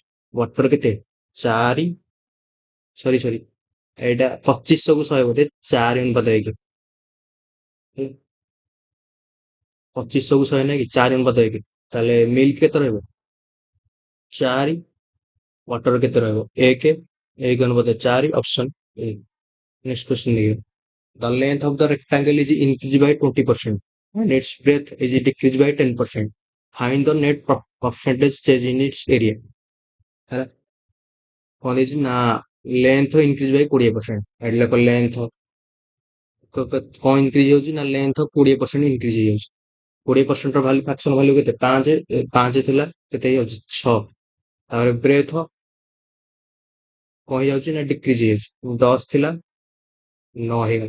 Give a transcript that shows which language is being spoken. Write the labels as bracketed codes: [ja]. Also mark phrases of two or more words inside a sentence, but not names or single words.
[or] ୱାଟର କେତେ 4, ସରି ଏଇଟା 2500 କୁ 100 ବୋଧେ 4:1। 2500 କୁ 100 ନାଇଁ କି 4:1, ତାହେଲେ ମିଲ୍କ କେତେ ରହିବ 4, ୱାଟର କେତେ ରହିବ 1, 1:4, [en] option A. next question [or] ଦେଖିବା, [en] the length of the rectangle is increased by 20% and its breadth is decreased by 10%. Find the net percentage change in its area। [or] ହେଲା, କଣ ଦେଇଛି ନା [en] length increase by 20%. [or] ଏଠି ଲେଖ ଲେନ୍ଥ କଣ ଇନକ୍ରିଜ ହଉଛି ନା [en] length 20% increase [or] ହେଇଯାଉଛି। 20% ର ଭାଲ୍ୟୁ [en] fraction value [or] କେତେ 5 ଥିଲା, କେତେ ହେଇଯାଉଛି 6। ତାପରେ ବ୍ରେଥ କଣ ହେଇଯାଉଛି ନା ଡିକ୍ରିଜ ହେଇଯାଉଛି, 10 ଥିଲା 9 ହେଇଗଲା।